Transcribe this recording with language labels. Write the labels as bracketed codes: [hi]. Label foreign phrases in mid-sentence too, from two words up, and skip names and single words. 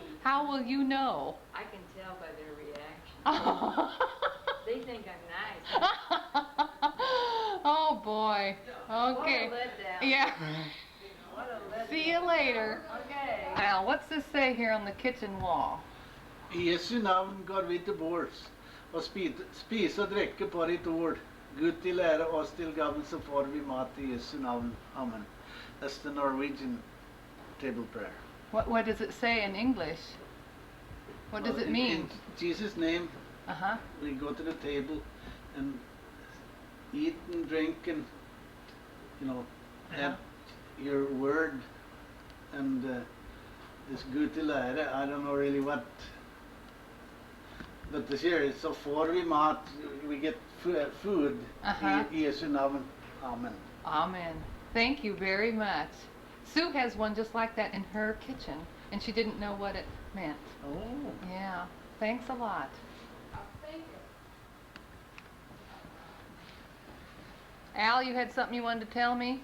[en] How will you know? I can tell by their reaction. Oh, They think I'm nice. oh boy. Okay. What a letdown. Yeah. What a letdown. See you later. Okay. Al, what's this say here on the kitchen wall? [no] I Jesu navn går vi til bords, og spise og drikke på ditt ord. Gud til ære oss til gavn, så får vi mat i Jesu navn. Amen. [en] That's the Norwegian table prayer. What does it say in English? What does Well, it mean? In Jesus' name, Uh-huh. we go to the table and eat and drink and, have your word and this [no] Gud til ære. [en] I don't know really what, but this here is [no] so får vi mat, [en] we get food Uh-huh. [no] i Jesu navn. Amen. [en] Amen. Thank you very much. Sue has one just like that in her kitchen, and she didn't know what it meant. Oh. Yeah. Thanks a lot. Al, you had something you wanted to tell me?